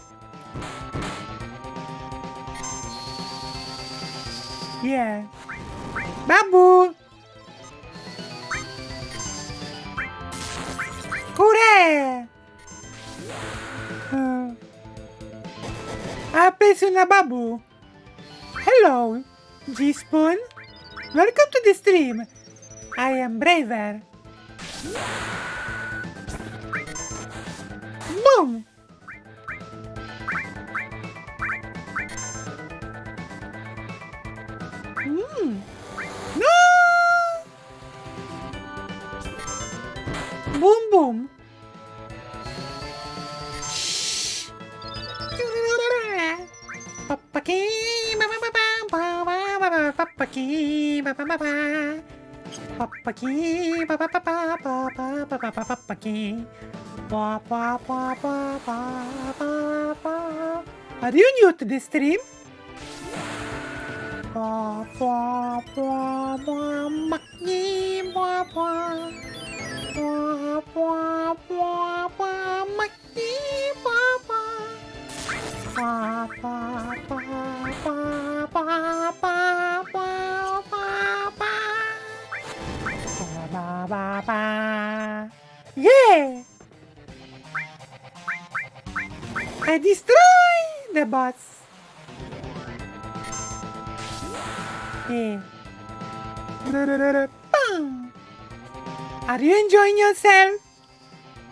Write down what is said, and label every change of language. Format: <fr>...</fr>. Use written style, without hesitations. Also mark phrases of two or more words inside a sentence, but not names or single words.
<en>Yeah. Babu! Kure! Place una babu. Hello, G-Spoon. Welcome to the stream. I am Braver. Boom! No! Boom boom. Shh. Papaki, ba ba ba ba ba ba ba ba papaki, ba ba ba ba. Papaki, ba ba ba ba ba ba ba ba ba papaki. Ba ba ba ba ba ba ba. Are you new to the stream? Ba ba ba ba maki ba ba. Ba ba ba ba maki ba ba. Ba ba ba ba ba ba ba ba ba. Ba ba ba. Yeah! I destroy the boss. Yeah. Bang. Are you enjoying yourself?</en>